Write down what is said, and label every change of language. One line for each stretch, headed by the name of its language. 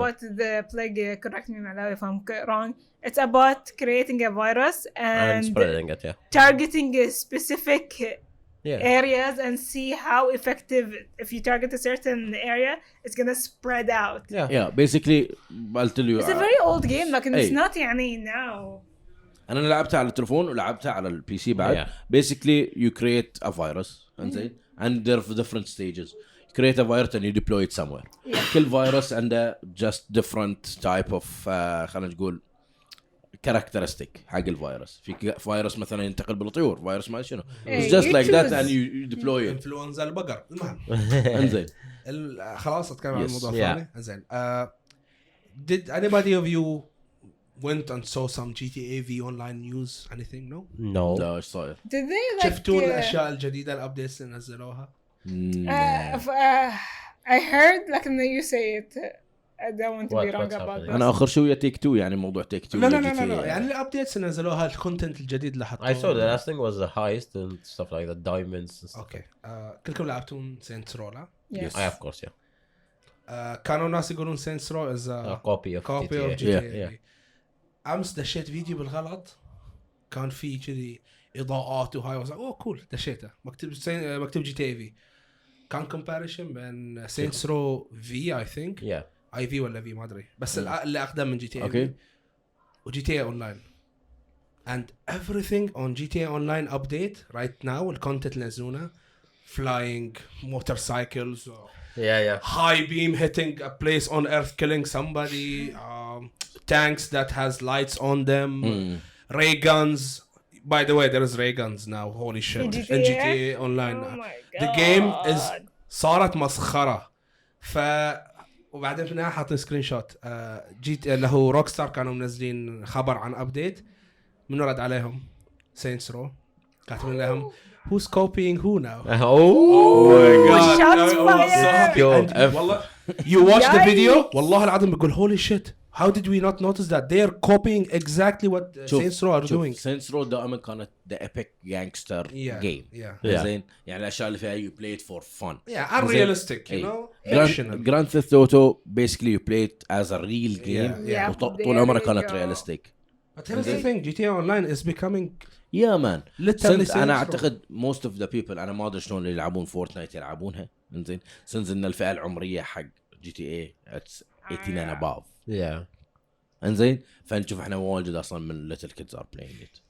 English: about the plague, correct me Malawi if I'm wrong, it's about creating a virus and and spreading it, yeah. targeting a specific areas and see how effective. If you target a certain area, it's gonna spread out. Yeah, basically I'll tell you. It's a very old game, like it's Hey. not يعني now.
Arabic: انا لعبتها على التلفون ولعبتها على البي سي بعد.
English: Basically you create a virus انزين and there are different stages. You create a virus and you deploy it somewhere.
Arabic: كل فيروس عنده
English: just different type of
Arabic: خلينا نقول characteristic حق الفيروس. في فيروس مثلا ينتقل بالطيور، فيروس ما شنو.
English: It's just like that and you deploy it.
Arabic: انفلونزا البقر. المهم انزين خلاص اتكلم عن
English: Yes.
Arabic: الموضوع الثاني. انزين
English: did anybody of you went and saw some GTA V online news? Anything? No.
Arabic: لا ايش صاير؟
English: Did they like?
Arabic: شفتوا الاشياء الجديده الابديتس اللي نزلوها؟
English: I heard like when you say it. I don't want to be wrong What's about happening? this.
Arabic: انا اخر شويه تيك تو يعني موضوع تيك تو. لا يعني الابديتس اللي نزلوها الكونتنت الجديد اللي حطوه.
English: I saw the last thing was the heist and stuff like that, diamonds and stuff.
Arabic: اوكي كلكم لعبتون سينتس رو لا؟
English: Yes. I of course
Arabic: كانوا ناس يقولون سينتس رو از
English: a copy of
Arabic: كوبي اوف
English: GTA.
Arabic: جي
English: Yeah.
Arabic: تي. امس دشيت فيديو بالغلط كان في كذي اضاءات وهاي اوه كول دشيته مكتوب جي تي اي في. كان كومباريشن بين سينتس رو في اي ثينك
English: Yeah.
Arabic: اي في ولا في ما ادري بس اللي اقدم من جي تي اي اوكي وجي تي اي اونلاين
English: and everything on GTA Online update right now
Arabic: الكونتنت اللي نزلونه
English: flying motorcycles Yeah. high beam hitting a place on earth killing somebody tanks that has lights on them ray guns by the way there is ray guns now holy shit in GTA Online Oh my the game is
Arabic: صارت مسخرة وبعدين في النهاية حاطين سكرين شوت جيت اللي هو روك ستار كانوا منزلين خبر عن ابديت من رد عليهم سينتس رو كاتبين لهم
English: who's copying who now Oh my God. Shots fired. والله you watch the video
Arabic: والله العظيم بقول
English: holy shit how did we not notice that they are copying exactly what Saints Row are doing. Saints Row
Arabic: دائما كانت
English: the epic gangster game.
Arabic: زين يعني الاشياء اللي فيها
English: you play it for fun. Unrealistic you know. Grand Theft Auto basically you play it as a real game.
Arabic: طول عمرها كانت realistic.
English: But here's the thing GTA Online is becoming Yeah man. literally
Arabic: انا اعتقد
English: most of the people
Arabic: انا ما ادري شلون اللي يلعبون فورتنايت يلعبونها انزين since ان الفئه العمريه حق GTA
English: it's 18 and above. Yeah.
Arabic: انزين فنشوف احنا واجد اصلا من
English: little kids are playing it.